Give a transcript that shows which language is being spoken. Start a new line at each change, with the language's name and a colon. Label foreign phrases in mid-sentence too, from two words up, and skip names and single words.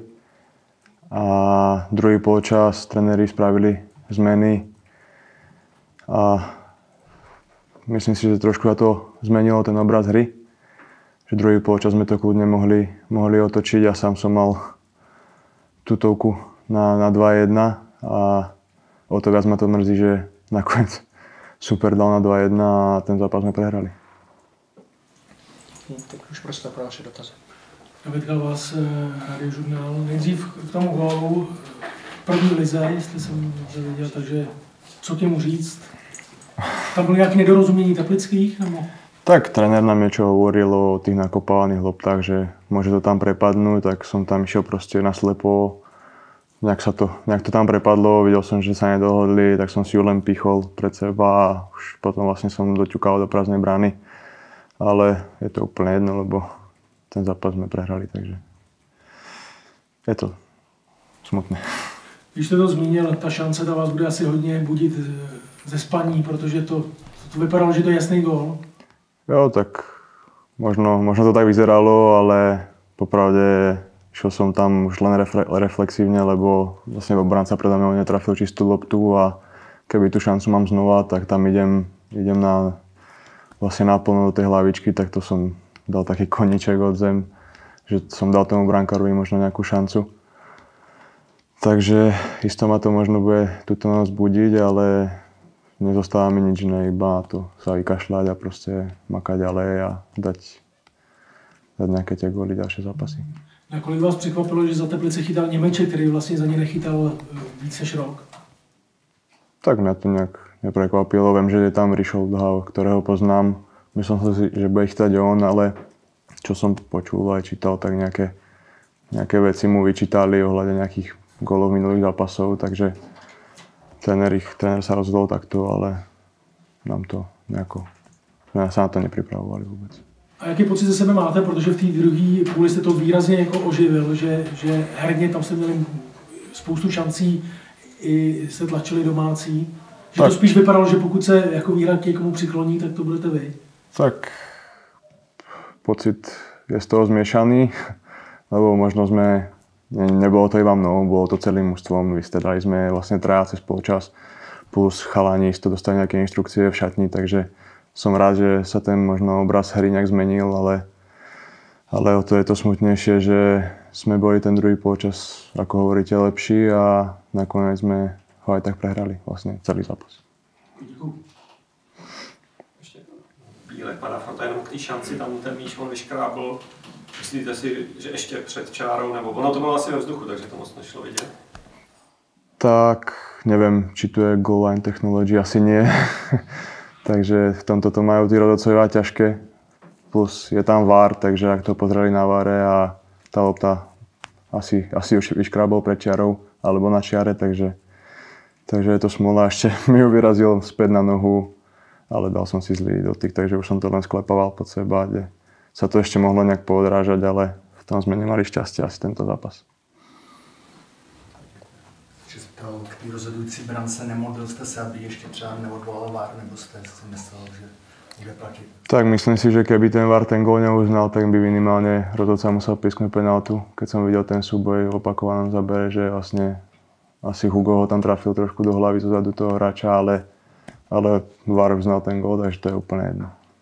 Slovak: A druhý polčas tréneri spravili zmeny a myslím si, že trošku to zmenilo ten obraz hry. Že druhý polčas sme to kľudne mohli otočiť a sám som mal tutovku na 2-1 a o to viac ma to mrzí, že nakoniec super dal na 2-1 a ten zápas jsme prehrali.
Czech: Tak už prostě pro vaše dotazy. Vytkal vás Radiožurnál nejdřív k tomu gólu první lize, jestli jsem to viděl, takže co k němu říct? Tam bylo nějaké nedorozumění Teplických? Nebo?
Slovak: Tak trenér nám niečo hovoril o tých nakopávaných loptách, že môže to tam prepadnúť, tak som tam išiel proste naslepo. Nejak to tam prepadlo, videl som, že sa nedohodli, tak som si ju len pichol pred seba a už potom vlastne som doťukal do prázdnej brány. Ale je to úplne jedno, lebo ten zápas sme prehrali, takže je to smutné.
Czech: Když jste to zmínil, ta šance ta vás bude asi hodně budit ze spaní, protože to vypadalo, že to je jasný gól.
Slovak: Jo, tak možno to tak vyzeralo, ale popravde šiel som tam už len reflexívne, lebo vlastne obranca predo mňou netrafil čistú loptu a keby tú šancu mám znova, tak tam idem vlastne naplno do tej hlavičky, tak to som dal taký koníček od zem, že som dal tomu brankárovi možno nejakú šancu. Takže isto ma to možno bude túto noc budiť, ale nezostáva mi nič iné, iba to sa vykašľať a proste makať ďalej a dať nejaké tie góly, ďalšie zápasy.
Czech: Nakolik vás překvapilo, že za Teplice chytal Němeček, který vlastně za ně nechytal víc než rok?
Slovak: Tak mňa to nejak neprekvapilo. Viem, že je tam Rišold, ktorého poznám. Myslím si, že bude chytať on, ale čo som počul aj čítal, tak nejaké veci mu vyčítali ohľade nejakých gólov minulých zápasov, takže tréner sa rozhodol takto, ale nám to nejako, sme sa na to nepripravovali vôbec.
Czech: A jaký pocit ze sebe máte, protože v té druhé půli jste to výrazně jako oživil, že herně tam jste měli spoustu šancí, i jste tlačili domácí, že tak to spíš vypadalo, že pokud se jako výhra k někomu přikloní, tak to budete vy?
Slovak: Tak pocit je z toho zmiešaný, lebo možno nebolo to iba mnou, bolo to celým mužstvom, vystredali sme vlastne traja cez polčas, plus chalani to dostali nejaké inštrukcie v šatni, takže som rád, že sa ten možno obraz hry nejak zmenil, ale o to je to smutnejšie, že sme boli ten druhý polčas, ako hovoríte, lepší a nakoniec sme ho aj tak prehrali, vlastne celý zápas.
Czech: Děkuji. Bílek pana Frota jenom k té šanci, tam ten míč on vyškrábl. Myslíte si, že ještě před čárou, nebo ono to bylo asi ve vzduchu, takže to moc nešlo vidět?
Slovak: Tak neviem, či tu je
English: goal line technology,
Slovak: asi nie. Takže v tomto to majú tí rodocovia ťažké. Plus je tam VAR, takže ak to pozreli na VARe a tá lopta asi už vyškrábol pred čiarou alebo na čiare, takže je to smola. Ešte mi ju vyrazil späť na nohu, ale dal som si zlý dotyk, takže už som to len sklepával pod seba, kde sa to ešte mohlo nejak poodrážať, ale v tom sme nemali šťastie asi tento zápas.
Czech: K té rozhodující brance nemodlil jste se, aby ještě třeba neodvolal VAR, nebo jste si myslel, že bude platit?
Slovak: Tak myslím si, že keby ten VAR ten gól neuznal, tak by minimálne rozhodca musel písknuť penáltu. Keď som videl ten súboj v opakovanom zábere, že vlastne asi Hugo ho tam trafil trošku do hlavy zozadu toho hráča, ale VAR uznal ten gól, takže to je úplne jedno.